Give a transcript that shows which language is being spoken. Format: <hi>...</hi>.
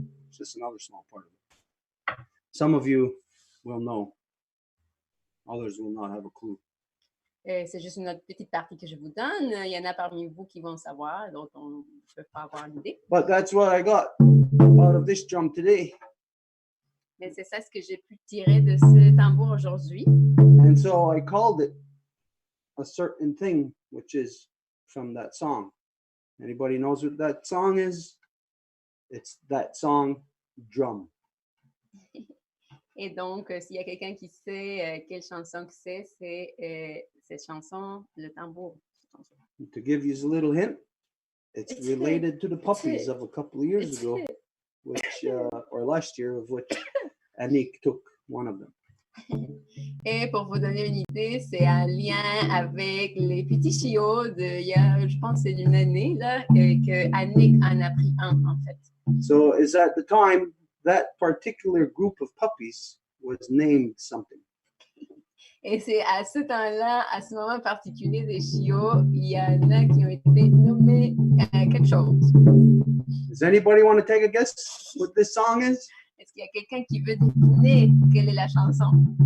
<en>Just another small part of it. Some of you will know, others will not have a clue.</en> <fr>C'est juste une autre petite partie que je vous donne. Il y en a parmi vous qui vont savoir, d'autres on ne peut pas avoir l'idée.</fr> <en>But that's what I got out of this drum today.</en> <fr>Mais c'est ça ce que j'ai pu tirer de ce tambour aujourd'hui.</fr> <en>And so I called it a certain thing, which is from that song. Anybody knows what that song is? It's that song, Drum.</en> <fr>Et donc, s'il y a quelqu'un qui sait quelle chanson que c'est cette chanson, le tambour.</fr> <en>To give you a little hint, it's related to the puppies of a couple of years ago, which or last year, of which Annick took one of them.</en> <fr>Et pour vous donner une idée, c'est un lien avec les petits chiots il y a, je pense, c'est d'une année là, que Annick en a pris un en fait.</fr> <en>So is at the time that particular group of puppies was named something.</en> <fr>Et c'est à ce temps-là, à ce moment particulier des chiots, il y en a qui ont été nommés quelque chose.</fr> <en>Does anybody want to take a guess what this song is?</en> <fr>Est-ce qu'il y a quelqu'un qui veut deviner quelle est la chanson?</fr>